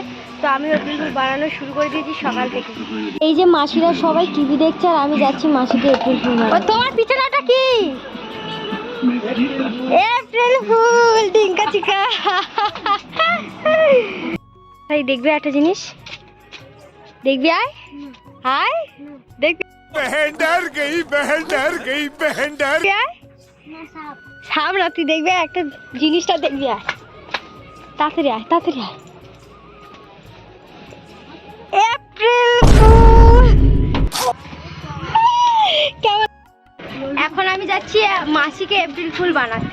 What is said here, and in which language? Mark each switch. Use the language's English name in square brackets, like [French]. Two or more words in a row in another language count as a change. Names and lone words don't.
[Bangla] তো আমি [English] April fool [Bangla] বানানো শুরু করে দিয়েছি সকাল থেকে। এই যে মাসিরা সবাই টিভি দেখছে আর আমি যাচ্ছি মাসিকে [English] April fool [Bangla] বানাতে। তোমার পিছনেটা কি? [English] April fool [Bangla] ডিঙ্কা চিকা। ভাই দেখবে একটা জিনিস, দেখবি? আয় আয় দেখবি। [Hindi] बहन डर गई, बहन डर गई, बहन डर। [Bangla] সাপ না, তুই দেখবি একটা জিনিসটা, দেখবি। আয় তাড়াতাড়ি আয়, তাড়াতাড়ি আয়। [English] April fool [Bangla] কেমন? এখন আমি যাচ্ছি মাসিকে [English] April fool [Bangla] বানাতে।